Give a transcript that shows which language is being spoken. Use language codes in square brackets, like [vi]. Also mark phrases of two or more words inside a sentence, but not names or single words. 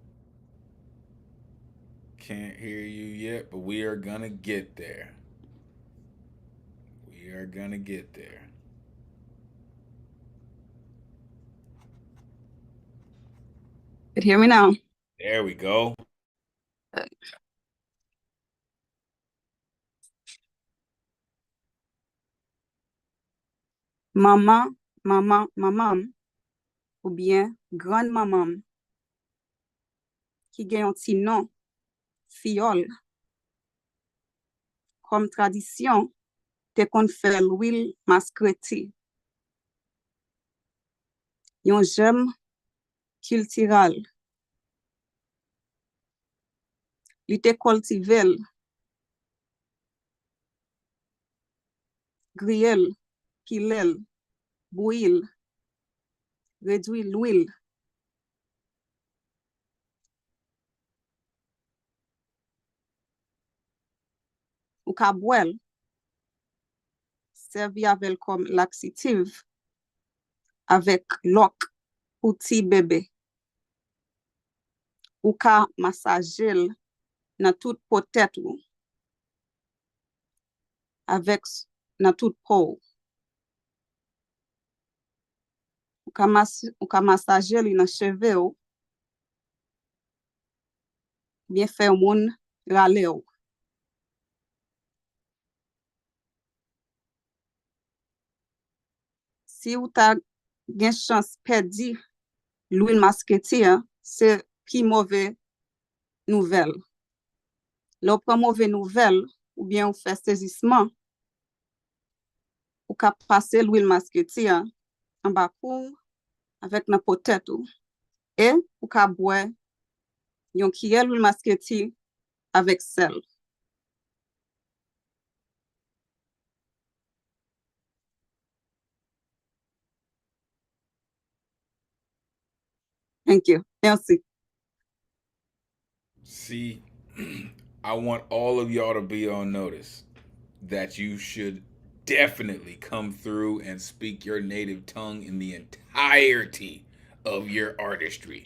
[en] Can't hear you yet, but we are gonna get there. We are gonna get there. Could hear me now. There we go. [ht] Maman, maman, maman, ou bien grande maman, qui gen yon ti nom, fiole, comme tradition, te kon fè l'huile maskreti. Yon jem cultural. Li te kultivel, griyel, pilel, bouil, réduit l'huile. Ou ka bwel, servi avel comme laxative, avec lok pou ti bébé. Ou ka masajel nan tout potet ou, avec nan tout pou. Ou ka masajel nan cheve ou, bien fè moun rale ou. Si ou ta gen chans perdi l'huile masqueti, c'est pi mauvais nouvel. Lò pran mauvais nouvel, ou bien ou fè saisissement, ou ka pase l'huile masqueti en bakou avec nan potet ou. Et ou ka bwe yon kiyel l'huile masqueti avec sel. [en] Thank you. Merci. See, I want all of y'all to be on notice that you should definitely come through and speak your native tongue in the entirety of your artistry.